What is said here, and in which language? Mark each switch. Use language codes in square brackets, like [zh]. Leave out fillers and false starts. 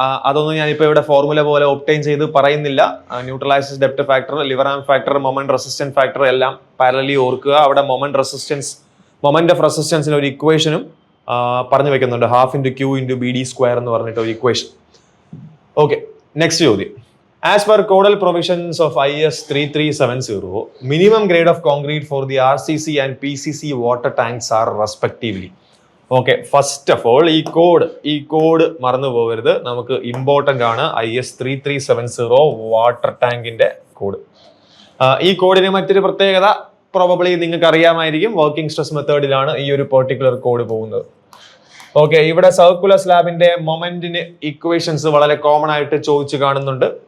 [ml] അതൊന്നും ഞാനിപ്പോൾ ഇവിടെ ഫോർമുല പോലെ ഒബ്റ്റെയിൻ ചെയ്ത് പറയുന്നില്ല. Neutral axis depth factor, liver ആം ഫാക്ടർ, മൊമെന്റ് റെസിസ്റ്റൻസ് ഫാക്ടർ എല്ലാം പാരലലി ഓർക്കുക. അവിടെ മൊമെന്റ് ഓഫ് റെസിസ്റ്റൻസിന് ഒരു ഇക്വേഷനും പറഞ്ഞു വെക്കുന്നുണ്ട്. [en] half into Q into B D square [ml] എന്ന് പറഞ്ഞിട്ട് ഒരു [en] Equation. Okay, next [ml] ചോദ്യം. [en] As per codal provisions of IS 3370, minimum grade of concrete for the RCC and PCC water tanks are respectively. [ml] Okay, [en] first of all, [ml] ഈ code മറന്നു പോകരുത്, നമുക്ക് important ആണ്. IS 3370 water ടാങ്കിന്റെ കോഡ്. ഈ കോഡിന് മറ്റൊരു പ്രത്യേകത പ്രോബബ്ലി നിങ്ങൾക്ക് അറിയാമായിരിക്കും. വർക്കിംഗ് സ്ട്രെസ് മെത്തേഡിലാണ് ഈ ഒരു പെർട്ടിക്കുലർ കോഡ് പോകുന്നത്. ഓക്കെ, ഇവിടെ സർക്കുലർ സ്ലാബിന്റെ മൊമെന്റിന് ഇക്വേഷൻസ് വളരെ കോമൺ ആയിട്ട് ചോദിച്ചു കാണുന്നുണ്ട്.